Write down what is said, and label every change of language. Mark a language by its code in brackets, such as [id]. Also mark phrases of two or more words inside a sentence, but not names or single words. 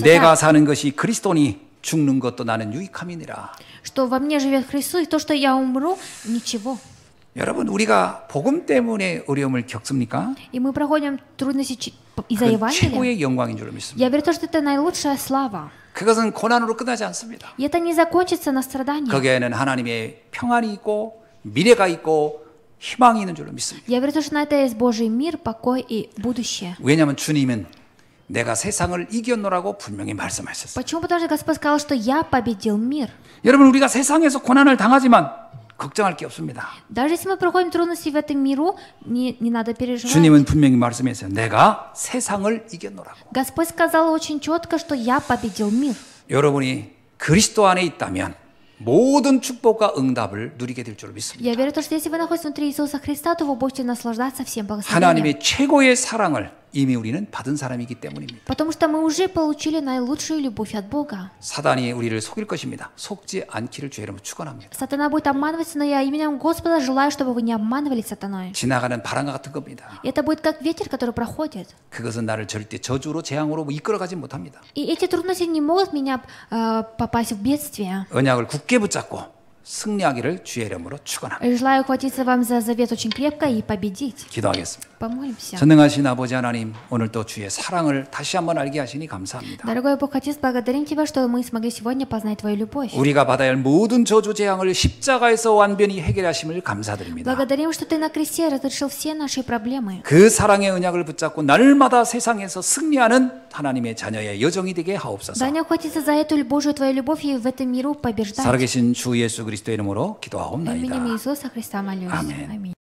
[ko] 내가 [ru] так, [ko] 사는 것이 그리스도니 죽는 것도 나는 유익함이니라. [ru] что во мне живет Христос, и то, что я умру, ничего. [ko] 여러분 우리가 복음 때문에 어려움을 겪습니까? [ru] И мы проходим трудности из-за [ko] 그건 [ru] Евангелия. [ko] 최고의 영광인 줄 믿습니다. [ru] Я верю, что это наилучшая слава. [ko] 그것은 고난으로 끝나지 않습니다. [ru] И это не закончится на страданиях. [ko] 거기에는 하나님의 평안이 있고 미래가 있고 희망이 있는 줄로 믿습니다. [ru] Я верю, что на это есть Божий мир, покой и будущее. [ko] 왜냐하면 주님은 내가 세상을 이겼노라고 분명히 말씀하셨어요. [ru] Почему? Потому что Господь сказал, что я победил мир. [ko] 여러분 우리가 세상에서 고난을 당하지만 걱정할 게 없습니다. [ru] Даже если мы проходим трудности в этом миру, не надо переживать. [ko] 주님은 분명히 말씀했어요. 내가 세상을 이겼노라고. [ru] Господь сказал очень четко, что я победил мир. [ko] 여러분이 그리스도 안에 있다면 모든 축복과 응답을 누리게 될 줄 믿습니다. [ru] Я верю, что если вы находитесь внутри Иисуса Христа, то вы будете наслаждаться всем благословением. [ko] 하나님의 최고의 사랑을 이미 우리는 받은 사람이기 때문입니다. [ru] Потому что мы уже получили наилучшую любовь от Бога. [ko] 사단이 우리를 속일 것입니다. 속지 않기를 주의 이름으로 축원합니다. [ru] Сатана будет обманываться, но я именем Господа желаю, чтобы вы не обманывали сатаной. [ko] 지나가는 바람과 같은 겁니다. [ru] Это будет как ветер, который проходит. [ko] 그것은 나를 절대 저주로 재앙으로 이끌어가지 못합니다. [ru] И эти трудности не могут меня попасть в бедствие. [ko] 언약을 굳게 붙잡고 승리하기를 주의 이름으로 축원합니다. [ru] Желаю ухватиться вам за завет очень крепко и победить. [ko] 기도하겠습니다. [ru] Помолимся. [ko] 전능하신 아버지 하나님, 오늘 또 주의 사랑을 다시 한번 알게 하시니 감사합니다. [ru] Дорогой Бог Отец, благодарим Тебя, что мы смогли сегодня познать Твою любовь. [ko] 우리가 받아야 할 모든 저주 재앙을 십자가에서 완전히 해결하심을 감사드립니다. [ru] Благодарим, что Ты на кресте разрешил все наши проблемы. [ko] 그 사랑의 언약을 붙잡고 날마다 세상에서 승리하는 하나님의 자녀의 여정이 되게 하옵소서. [ru] Дай мне ухватиться за эту Божию Твою любовь и в этом миру побеждать. [ko] 살아계신 주 예수 그리스도의 이름으로 기도하옵나이다. [ru] Именем Иисуса Христа молюсь. [ko] 아멘. [ru] Аминь.